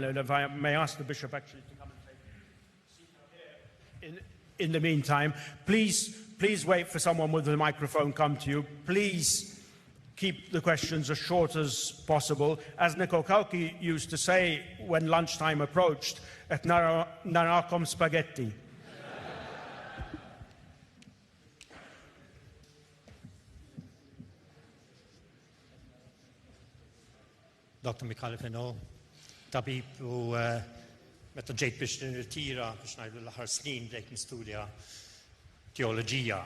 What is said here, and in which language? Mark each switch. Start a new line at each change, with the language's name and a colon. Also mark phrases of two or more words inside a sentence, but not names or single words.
English: And if I may ask the Bishop actually to come and take a seat here. In the meantime, please wait for someone with the microphone come to you. Please keep the questions as short as possible. As Nicol Kauki used to say when lunchtime approached,
Maltese: et narakom
English: spaghetti.
Maltese: Dr. Michalifino, tabib u meta ġejt biex nirtira biex ngħidu l-aħħar snin bdejt nistudja teoloġija.